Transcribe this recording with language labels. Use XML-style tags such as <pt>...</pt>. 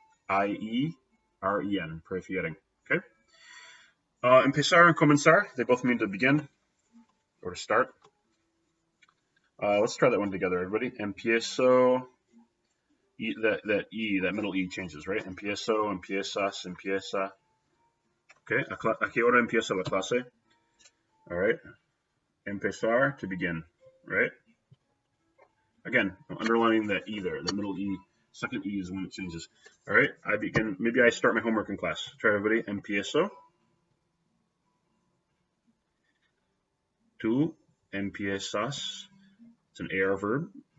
<en>Prefirien. Prefieren. Okay? Empezar and comenzar, they both mean to begin or to start. Let's try that one together, everybody. Empiezo. That middle E changes, right?</en> <es>Empiezo, empiezas, empieza. Okay, ¿a qué hora empieza la clase?</es> <en>All right. Empezar, to begin, right? Again, I'm underlining that E there, the middle E. Second E is when it changes. All right, maybe I start my homework in class. Try everybody. Empiezo.</en> <es>Tú empiezas.</es> <en>It's an AR verb.</en>